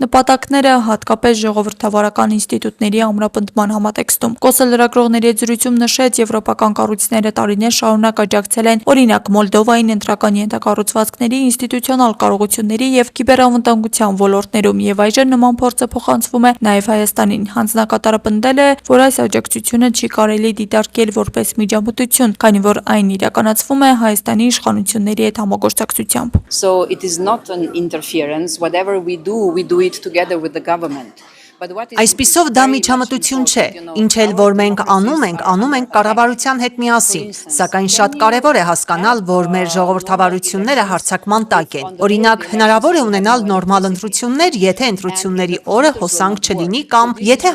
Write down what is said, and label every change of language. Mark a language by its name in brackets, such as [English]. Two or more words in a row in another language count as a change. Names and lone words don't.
[Armenian] նպատակները, հատկապես ժողովրդավարական ինստիտուտների ամրապնդման համատեքստում։ Կոսը լրագրողների հետ զրույցում նշեց, եվրոպական կառույցները տարիներ շարունակ աջակցել են օրինակ Մոլդովային ընտրական ենթակառուցվածքների, ինստիտուցիոնալ կարողությունների եւ կիբերանվտանգության ոլորտներում եւ այժմ նման փորձը փոխանցվում է նաեւ Հայաստանին։ Հանձնակատարը պնդել է, որ այս աջակցությունը չի կարելի դիտարկել որպես միջամտություն, քանի որ այն իրականացվում է Հայաստանի իշխանությունների հետ համագործակցությամբ։ [English] So it is not an interference. Whatever we do it together with the government. [Armenian] Այսպիսով դա միջամտություն չէ, ինչ էլ որ մենք անում ենք կառավարության հետ միասին, սակայն շատ կարևոր է հասկանալ, որ մեր ժողովրդավարությունները հարձակման տակ են։ Օրինակ, հնարավոր է ունենալ նորմալ ընտրություններ, եթե ընտրությունների օրը հոսանք չլինի կամ եթե